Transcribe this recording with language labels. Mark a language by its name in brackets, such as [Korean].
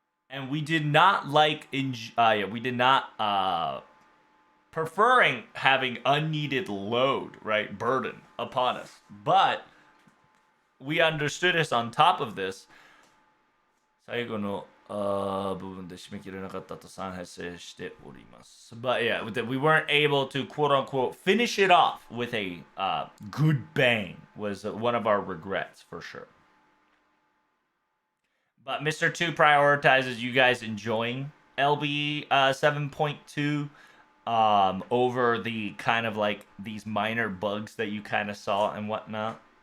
[English] And we did not we did not preferring having unneeded load, right, burden upon us. But we understood this on top of this. [Japanese] 最後の部分で締め切れなかったと反省しております。 [English] But yeah, we weren't able to quote unquote finish it off with a good bang was one of our regrets for sure. But Mr. 2 prioritizes you guys enjoying LB 7.2 over the kind of like these minor bugs that you kind of saw and whatnot.